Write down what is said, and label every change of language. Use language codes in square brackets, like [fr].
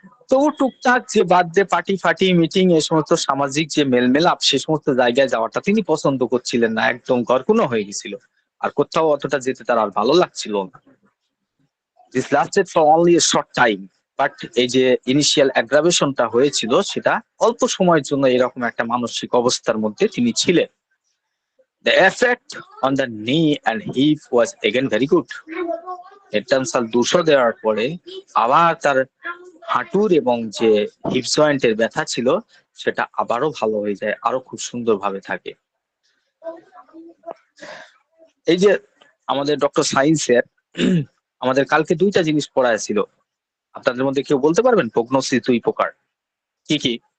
[bn] তবু টুকটাক যে বার্থডে পার্টি ফাটি, মিটিং, এই সমস্ত সামাজিক যে মেলমেলাপ, সে সমস্ত জায়গায় যাওয়াটা তিনি পছন্দ করছিলেন না, একদম ঘরকুনো হয়ে গেছিল। আর কোথাও অতটা যেতে তার আর ভালো লাগছিল না। [en] This lasted for only a short time, [bn] but এই যে ইনিশিয়াল অ্যাগ্রাভেশনটা হয়েছিল সেটা অল্প সময়ের জন্য এরকম একটা মানসিক অবস্থার মধ্যে তিনি ছিলেন। [en] The effect on the knee and hip was again very good. [bn] Natrum সাল 200 দেওয়ার পরে আবার তার হাঁটুর এবং যে হিপ জয়েন্টের ব্যথা ছিল সেটা আবারও ভালো হয়ে যায়, আরো খুব সুন্দরভাবে থাকে। এই যে আমাদের ডক্টর সায়েন্সের আমাদের কালকে 2টা জিনিস পড়ায় ছিল, আপনাদের মধ্যে কেউ বলতে পারবেন প্রগনোসিস 2 প্রকার কি কি?